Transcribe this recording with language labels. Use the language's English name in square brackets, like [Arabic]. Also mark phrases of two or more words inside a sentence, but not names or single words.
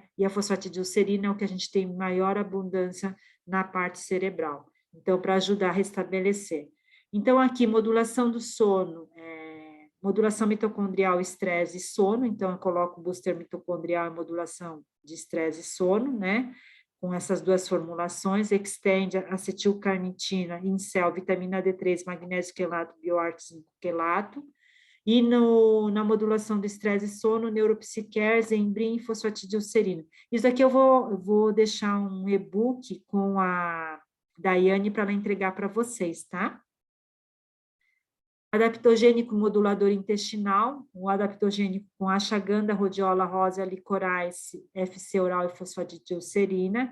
[Portuguese] E a fosfatidilcerina é o que a gente tem maior abundância na parte cerebral. Então, para ajudar a restabelecer. Então, aqui, modulação do sono, modulação mitocondrial, estresse e sono. Então, eu coloco o booster mitocondrial e modulação de estresse e sono, né? Com essas duas formulações, Extend, acetilcarnitina, Incel, vitamina D3, magnésio quelato, bioarte 5 quelato. e na modulação do estresse e sono, neuropsiquer, Zembrin e fosfatidilcerina. Isso aqui eu vou deixar um e-book com a Daiane para ela entregar para vocês, tá? Adaptogênico modulador intestinal, o adaptogênico com ashwagandha, rhodiola, rosa, licorice, FC oral e fosfatidilcerina.